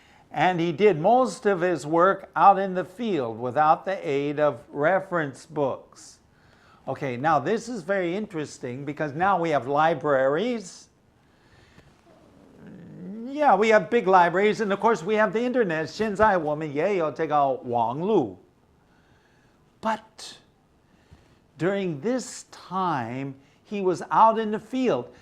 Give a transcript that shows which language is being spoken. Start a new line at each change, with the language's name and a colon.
English: And he did most of his work out in the field without the aid of reference books. Okay, now this is very interesting because now we have libraries. Yeah, we have big libraries, and of course we have the internet.
Chinese: 现在我们也有这个网路.
English: But during this time, he was out in the field.